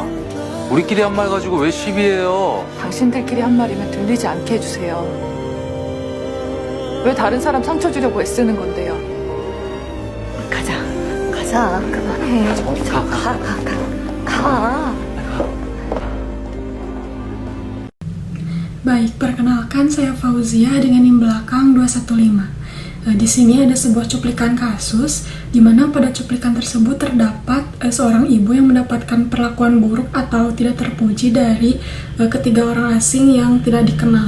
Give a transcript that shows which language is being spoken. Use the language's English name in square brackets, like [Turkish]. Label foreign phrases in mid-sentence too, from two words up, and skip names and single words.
[Korean] 우리끼리 한 말 가지고 왜 시비해요? 당신들끼리 한 말이면 들리지 않게 해주세요. 왜 다른 사람 상처 주려고 애쓰는 건데요? 가자. 그만해. 가. [Indonesian] Baik, perkenalkan saya Fauzia dengan NIM belakang 215. Di sini ada sebuah cuplikan kasus di mana pada cuplikan tersebut terdapat seorang ibu yang mendapatkan perlakuan buruk atau tidak terpuji dari ketiga orang asing yang tidak dikenal.